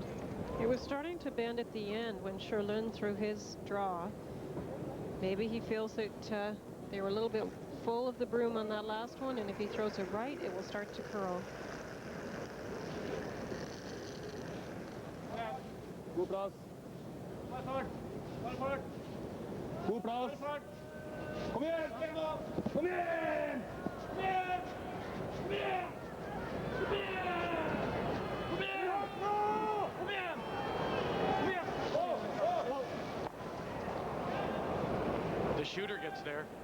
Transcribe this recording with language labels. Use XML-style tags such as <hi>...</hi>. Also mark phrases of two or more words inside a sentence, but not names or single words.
<en>It was starting to bend at the end when Sjurlund threw his draw. Maybe he feels that They were a little bit full of the broom on that last one, and if he throws it right, it will start to curl.</en> <no>God plass. God plass. Kom igjen! Kom igjen! Kom igjen! Kom igjen! Kom igjen! Kom igjen! Kom igjen! Kom igjen!</no> <en>The shooter gets there.</en>